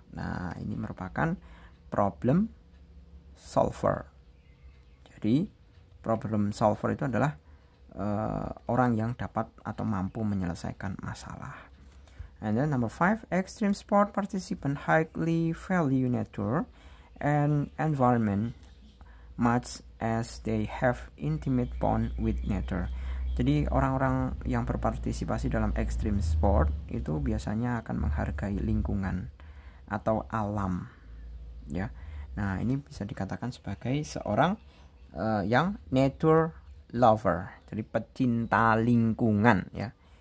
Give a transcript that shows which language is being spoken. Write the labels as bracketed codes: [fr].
[id] Nah, ini merupakan problem solver. Jadi, problem solver itu adalah orang yang dapat atau mampu menyelesaikan masalah. [en] And then number 5, extreme sport participant highly value nature and environment much as they have intimate bond with nature. [id] Jadi orang-orang yang berpartisipasi dalam extreme sport itu biasanya akan menghargai lingkungan atau alam, ya. Nah, ini bisa dikatakan sebagai seorang yang nature lover, jadi pecinta lingkungan, ya.